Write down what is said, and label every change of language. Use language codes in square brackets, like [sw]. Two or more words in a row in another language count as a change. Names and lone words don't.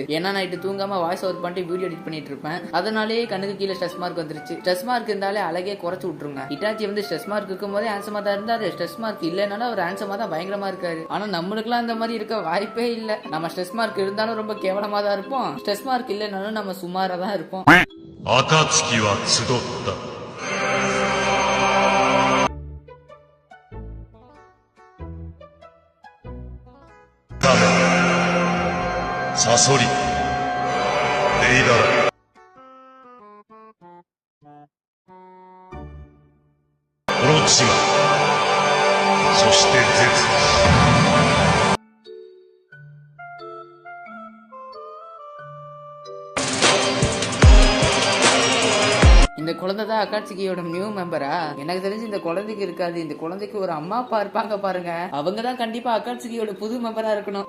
[ta] ஏன்னா நைட்டு தூங்காம [en] voice over [ta] பண்ணிட்டு [en] video edit [ta] பண்ணிட்டு இருப்பேன். அதனாலேயே கண்ணுக்கு கீழே [en] stress mark [ta] வந்துருச்சு. [en] stress mark [ta] இருந்தாலே அழகே குறைச்சு விட்டுருங்க. இட்டாச்சி வந்து [en] stress mark [ta] இருக்கும் போதே ஹேண்ட்ஸமா தான் இருந்தாரு. [en] stress mark [ta] இல்லைனாலும் அவர் ஹேண்ட்ஸமா தான் பயங்கரமா இருக்காரு. ஆனா நம்மளுக்குலாம் அந்த மாதிரி இருக்க வாய்ப்பே இல்ல. நம்ம [en] stress mark [ta] இருந்தாலும் ரொம்ப கேவலமா தான் இருப்போம். [en] stress mark [ta] இல்லைனாலும் நம்ம சுமாரா தான் இருப்போம். [ja] 暁は集った。亀、サソリ、デイダラ。オロチマ、そしてゼツ。 [ta] இந்த குழந்தை தான் அக்காட்சியோட [en] new member? [ta] எனக்கு தெரிஞ்சு இந்த குழந்தைக்கு இருக்காது. இந்த குழந்தைக்கு ஒரு அம்மா அப்பா இருப்பாங்க பாருங்க, அவங்க தான் கண்டிப்பா அக்காட்சியோட புது மெம்பரா இருக்கணும்.